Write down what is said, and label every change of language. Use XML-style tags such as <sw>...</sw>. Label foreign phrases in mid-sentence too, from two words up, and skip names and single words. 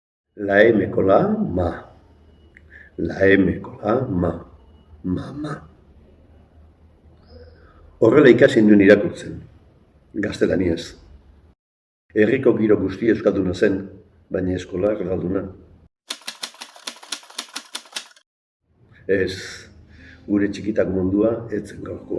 <es>La M con la A, ma. La M con la A, ma. Mama.</es> <eu>Horrela ikasi nuen irakurtzen, gaztelaniaz. Herriko giro guztia euskalduna zen, baina eskola erdalduna. Ez, gure txikitak mundua ez zen gaurkoa.</eu>